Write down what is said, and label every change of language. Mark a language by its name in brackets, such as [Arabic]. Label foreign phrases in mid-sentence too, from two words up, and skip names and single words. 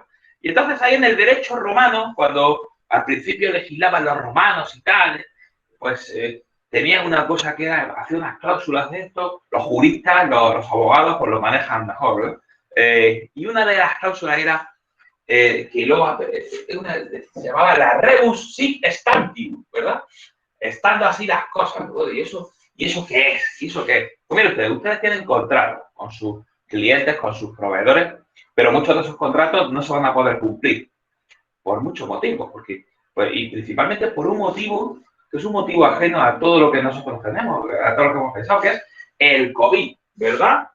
[Spanish] Y entonces ahí en el derecho romano, cuando al principio legislaban los romanos y tal, pues tenían una cosa que era hacer unas cláusulas de esto, los juristas, los abogados, pues lo manejan mejor, ¿no? Y una de las cláusulas era que luego se llamaba la [Latin] rebus sic stantibus, [Spanish] ¿verdad? Estando así las cosas, ¿no? ¿Y eso qué es? ¿Y eso qué es? Pues mire ustedes tienen contratos con sus clientes, con sus proveedores, pero muchos de esos contratos no se van a poder cumplir por muchos motivos, porque, pues, y principalmente por un motivo que es un motivo ajeno a todo lo que nosotros tenemos, a todo lo que hemos pensado, que es el COVID, ¿verdad?